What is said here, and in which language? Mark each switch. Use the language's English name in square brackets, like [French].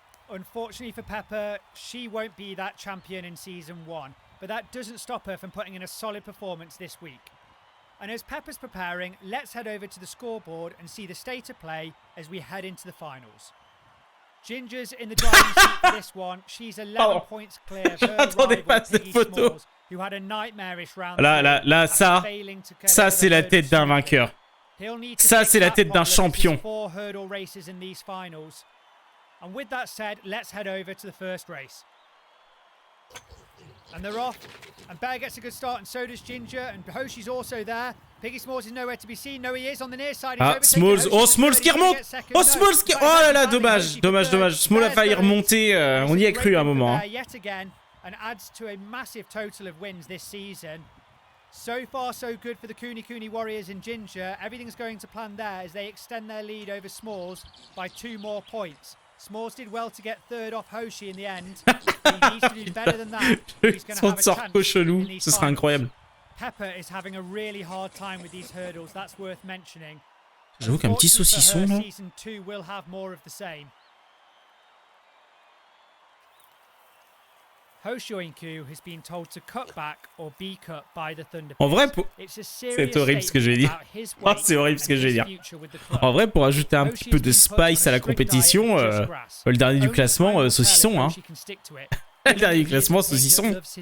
[English] Unfortunately for Pepper, she won't be that champion in season 1, but that doesn't stop her from putting in a solid performance this week. And as Pepper's preparing, let's head over to the scoreboard and see the state of play as we head into the finals. Ginger's in the driving seat for this one. She's 11 points clear of her rival Piggy Smalls, who had a nightmarish round. [French] Là, ça c'est la tête d'un vainqueur. Ça c'est la tête d'un champion. [English] 4 hurdle races in these finals. And with that said, let's head over to the first race. And they're off. And Bear gets a good start, and so does Ginger. And Hoshi's also there. Piggy Smalls is nowhere to be seen. No, he is on the near side. [French] Ah, Smalls. Oh, Smalls qui remonte. Oh, Smalls qui... Oh là là, dommage. Smalls a failli remonter. On y a cru à un moment. [English] Yet again, and adds to a massive total of wins this season. So far, so good for the Kuni Warriors and Ginger. Everything's going to plan there as they extend their lead over Smalls by 2 more points. Smalls did well to get third off Hoshi in the end. He needs to do better than that. He's going to have a chance in these [French] Ce serait incroyable. [English] Pepper is having a really hard time with these hurdles. That's worth mentioning. [French] J'avoue qu'un petit saucisson là. [English] Season 2 will have more of the same. Hoshoinku has been told to cut back or be cut by the Thunder. [French] En vrai, c'est horrible ce que je vais dire. Oh, c'est horrible ce que je vais dire. En vrai, pour ajouter un petit peu de spice à la compétition, le dernier du classement, saucisson, hein. Le dernier du classement, saucisson.